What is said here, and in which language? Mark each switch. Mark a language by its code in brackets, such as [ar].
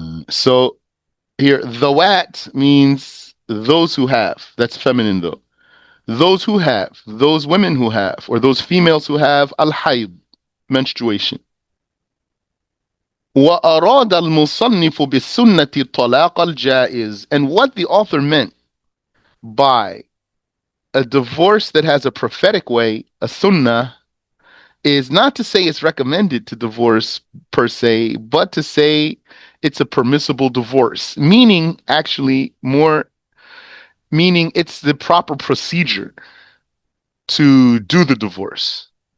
[en] So here, dhawat means those who have. That's feminine though. Those who have, those women who have, or those females who have al-hayd, menstruation. [ar] وأراد المصنف بالسنة الطلاق الجائز. [en] And what the author meant by a divorce that has a prophetic way, a sunnah, is not to say it's recommended to divorce per se, but to say it's a permissible divorce, meaning actually more, meaning it's the proper procedure to do the divorce.